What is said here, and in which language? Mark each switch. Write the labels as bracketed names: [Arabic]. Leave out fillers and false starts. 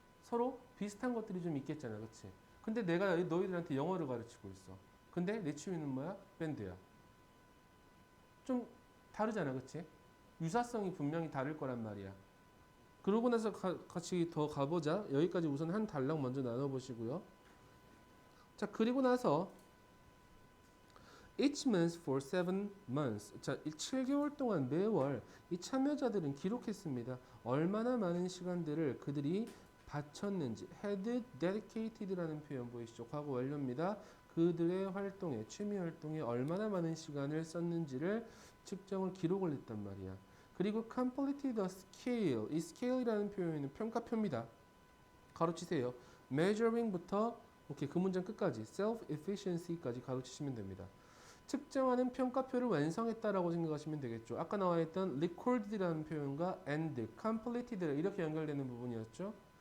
[Korean] 서로 비슷한 것들이 좀 있겠잖아. 그치? 근데 내가 너희들한테 영어를 가르치고 있어. 근데 내 취미는 뭐야? 밴드야. 좀 다르잖아. 그치? 유사성이 분명히 다를 거란 말이야. 그러고 나서 같이 더 가보자. 여기까지 우선 한 단락 먼저 나눠보시고요. 자, 그리고 나서 [English] each month for 7 months. [Korean] 자, 7개월 동안 매월 이 참여자들은 기록했습니다. 얼마나 많은 시간들을 그들이 바쳤는지. had dedicated라는 표현 보이시죠? 과거 완료입니다. 그들의 활동에, 취미 활동에 얼마나 많은 시간을 썼는지를 측정을 기록을 했단 말이야. 그리고 [English] completed the scale. [Korean] 이 scale이라는 표현은 평가표입니다. 가로치세요. measuring부터 오케이, 그 문장 끝까지 self-efficiency까지 가로치시면 됩니다. 측정하는 평가표를 완성했다라고 생각하시면 되겠죠. 아까 나와 있던 recorded라는 표현과 and, completed 이렇게 연결되는 부분이었죠.